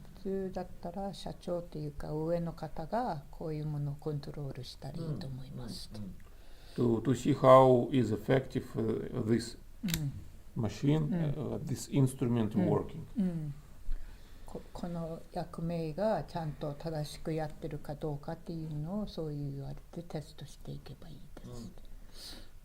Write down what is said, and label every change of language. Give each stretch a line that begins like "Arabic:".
Japanese: 普通だったら社長っていうか上の方がこういうものをコントロールしたらいいと思います。
English: To see how is effective this うん machine, this instrument working. うん。
Japanese: この役名がちゃんと正しくやってるかどうかっていうのをそういう言われてテストしていけばいいです。